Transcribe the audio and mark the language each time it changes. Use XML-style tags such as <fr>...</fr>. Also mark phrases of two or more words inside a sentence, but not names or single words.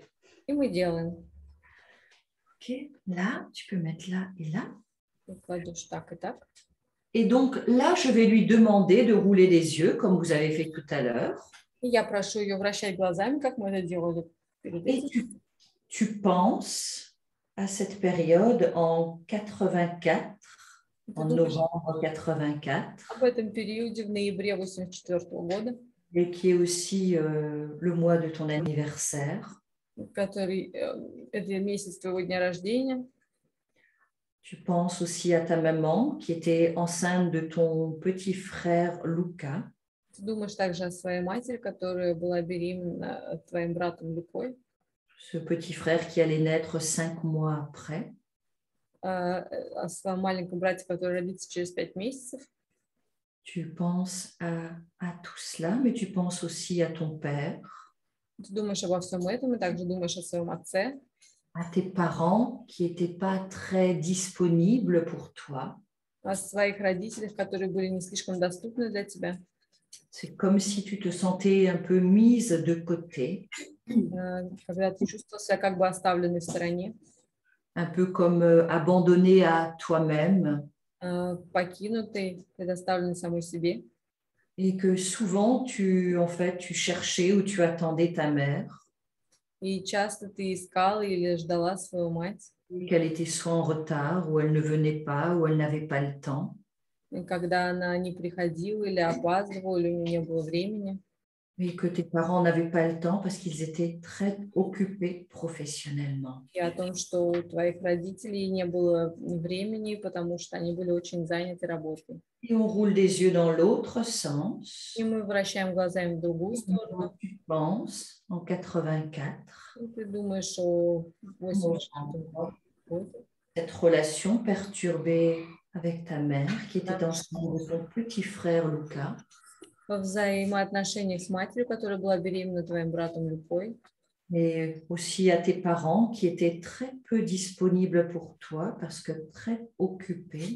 <ru>И мы делаем.</ru> <fr>Ok, là, tu peux mettre là et là.</fr> <ru>Ты кладешь так и так.</ru> <fr>Et donc là, je vais lui demander de rouler les yeux, comme vous avez fait tout à l'heure.</fr> <ru>И я прошу ее вращать глазами, как мы это делали перед</ru> <fr>Et</fr> <ru>этим.</ru> <fr>tu penses à cette période en 84, en novembre 84,</fr> <ru>Об этом периоде в ноябре 1984 года,</ru> <fr>et qui est aussi le mois de ton anniversaire.</fr> <ru>который это месяц твоего дня рождения.</ru> <fr>Tu penses aussi à ta maman qui était enceinte de ton petit frère Luca.</fr> <ru>Ты думаешь также о своей матери, которая была беременна твоим братом Лукой.</ru> <fr>Ce petit frère qui allait naître 5 mois après.</fr> <ru>О своем маленьком брате, который родится через 5 месяцев.</ru> <fr>Tu penses à tout cela, mais tu penses aussi à ton père.</fr> <ru>Ты думаешь обо всем этом и также думаешь о своем отце.</ru> <fr>À tes parents qui n'étaient pas très disponibles pour toi.</fr> <ru>О своих родителях, которые были не слишком доступны для тебя.</ru> <fr>C'est comme si tu te sentais un peu mise de côté.</fr> <ru>Когда ты чувствовал себя как бы оставленной в стороне.</ru> <fr>Un peu comme abandonnée à toi-même.</fr> <ru>Покинутой, предоставленной самой себе.</ru> <fr>Et que souvent, tu cherchais ou tu attendais ta mère.</fr> <ru>И часто ты искала или ждала свою мать.</ru> <fr>Qu'elle était soit en retard, ou elle ne venait pas, ou elle n'avait pas le temps.</fr> <ru>И когда она не приходила или опаздывала, или у нее не было времени.</ru> <fr>Et que tes parents n'avaient pas le temps parce qu'ils étaient très occupés professionnellement.</fr> <ru>И о том, что у твоих родителей не было времени, потому что они были очень заняты работой.</ru> <fr>Et on roule des yeux dans l'autre sens.</fr> <ru>И мы вращаем глазами в другую сторону.</ru> <fr>Tu penses en 84.</fr> <ru>И ты думаешь о 84 году.</ru> <fr>Cette relation perturbée avec ta mère qui était enceinte de son petit frère Luca.</fr> <ru>Во взаимоотношениях с матерью, которая была беременна твоим братом Люкой.</ru> <fr>Et aussi à tes parents qui étaient très peu disponibles pour toi parce que très occupés.</fr>